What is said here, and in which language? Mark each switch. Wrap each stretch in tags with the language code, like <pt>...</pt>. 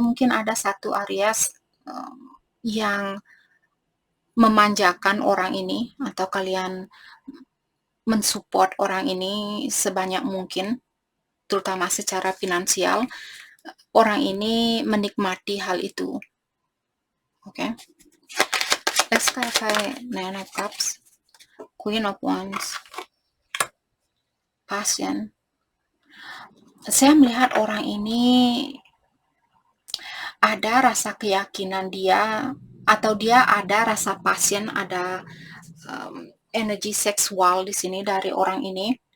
<id>Mungkin ada satu Aries yang memanjakan orang ini, atau kalian mensupport orang ini sebanyak mungkin, terutama secara finansial. Orang ini menikmati hal itu. Oke.</id> <en>Let's clarify Nine of Cups, Queen of Wands, Passion.</en> <id>Saya melihat orang ini ada rasa keyakinan dia, atau dia ada rasa passion, ada energi seksual di sini dari orang ini.</id>